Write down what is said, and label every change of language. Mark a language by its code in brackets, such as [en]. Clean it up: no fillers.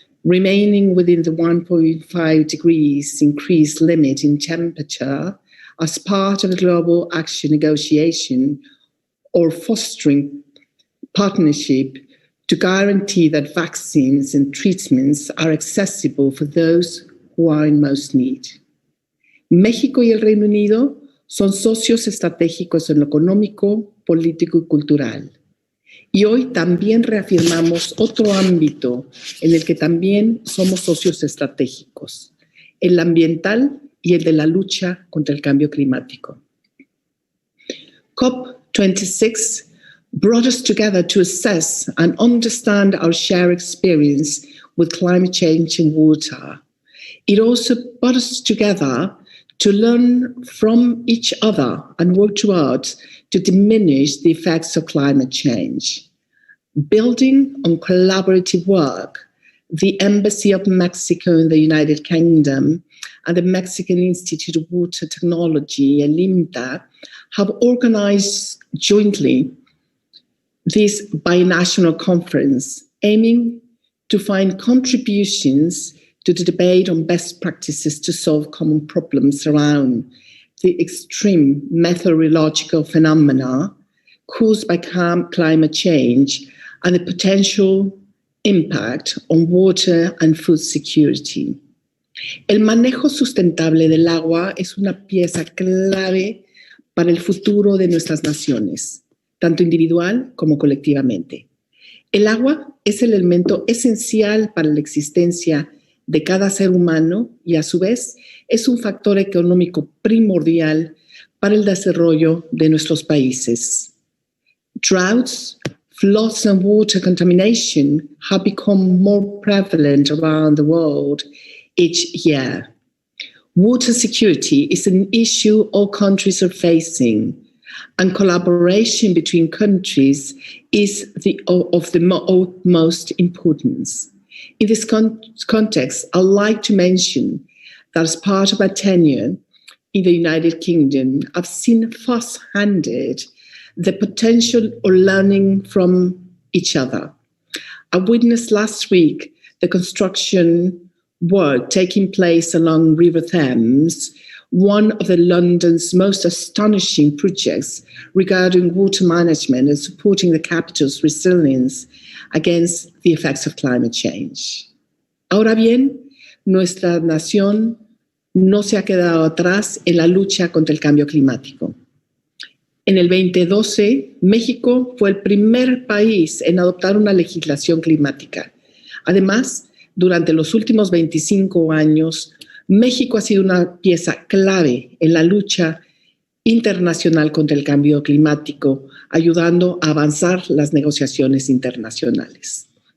[en] remaining within the 1.5 degrees increase limit in temperature as part of the global action negotiation, or fostering partnership to guarantee that vaccines and treatments are accessible for those who are in most need. [es] México y el Reino Unido son socios estratégicos en lo económico, político y cultural. Y hoy también reafirmamos otro ámbito en el que también somos socios estratégicos, el ambiental y el de la lucha contra el cambio climático. [en] COP26 brought us together to assess and understand our shared experience with climate change and water. It also brought us together to learn from each other and work towards to diminish the effects of climate change. Building on collaborative work, the Embassy of Mexico in the United Kingdom and the Mexican Institute of Water Technology, and IMTA, have organized jointly this binational conference, aiming to find contributions to the debate on best practices to solve common problems around the extreme meteorological phenomena caused by climate change and the potential impact on water and food security. [es] El manejo sustentable del agua es una pieza clave para el futuro de nuestras naciones, tanto individual como colectivamente. El agua es el elemento esencial para la existencia de cada ser humano y, a su vez, es un factor económico primordial para el desarrollo de nuestros países. [en] Droughts, floods and water contamination have become more prevalent around the world each year. Water security is an issue all countries are facing, and collaboration between countries is of the utmost importance. In this context, I'd like to mention that as part of my tenure in the United Kingdom, I've seen first-handed the potential of learning from each other. I witnessed last week the construction work taking place along River Thames, one of London's most astonishing projects regarding water management and supporting the capital's resilience against the effects of climate change. [es] Ahora bien, nuestra nación no se ha quedado atrás en la lucha contra el cambio climático. En el 2012, México fue el primer país en adoptar una legislación climática. Además, durante los últimos 25 años, México ha sido una pieza clave en la lucha internacional contra el cambio climático, ayudando a avanzar las negociaciones internacionales.